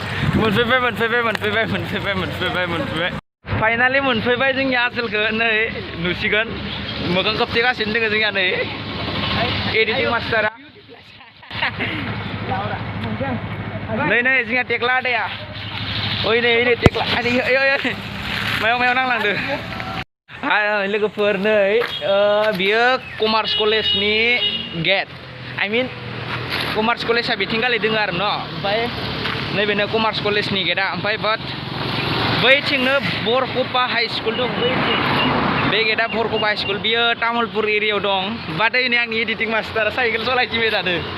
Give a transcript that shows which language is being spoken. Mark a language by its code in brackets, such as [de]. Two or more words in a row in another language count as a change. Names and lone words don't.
[brx] मोनफैबाय फाइनालि मोनफैबाय जोंनि आसोलखौ नै नुसिगोन मोखां खोबथेगासिनो दोङो जोंनिया नै [en] editing master [brx] नै जोंहा टेक्ला आदाया ओइ नै टेक्ला मायाव नांलांदो लोगोफोर नै बियो कमार्स कलेजनि गेट [en] I mean [brx] कमार्स कलेजआ बिथिं गालै दोङो आरो न ओमफ्राय नैबेनो कमार्स कलेजनि गेटआ ओमफ्राय बाट बैथिंनो बरकपा हाई स्कुल दं बैथिं बे गेटआ बरकपा हाई स्कुल बियो तामुलपुर एरियायाव दं बाट नै आंनि [en] editing master [brx] साइकेल सलायथिबाय थादों